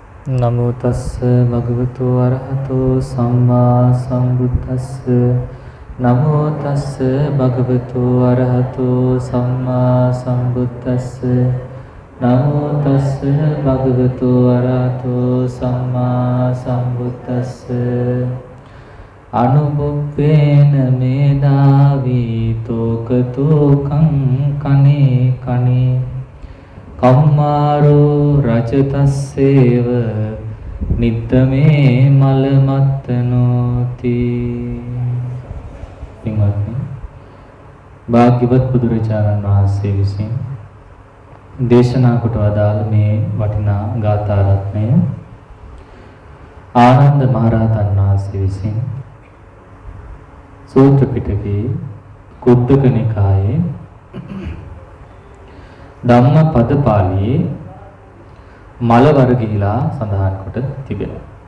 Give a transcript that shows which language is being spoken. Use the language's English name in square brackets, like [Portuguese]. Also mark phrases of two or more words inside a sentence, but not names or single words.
[Pali] නමෝ තස්ස භගවතු අරහතෝ සම්මා සම්බුද්දස්ස නමෝ තස්ස භගවතු අරහතෝ සම්මා සම්බුද්දස්ස නමෝ තස්ස භගවතු අරහතෝ සම්මා සම්බුද්දස්ස අනුබුප්පේන මේදාවි තෝකතෝකං කනේ කනේ කම්මාරෝ රජතස්සේව නිද්දමේ මලමත්තනෝති. [Sinhala] පින්වත්නි, භාග්‍යවත් බුදුරජාණන් වහන්සේ විසින් දේශනා කොට වදාළ මේ වටිනා ගාථා රත්නය ආනන්ද මහරහතන් වහන්සේ විසින් සූත්‍ර පිටකේ කුද්දක නිකායේ ධම්මපද පාළියේ මල වර්ගීලා සඳහන් කොට තිබෙනවා.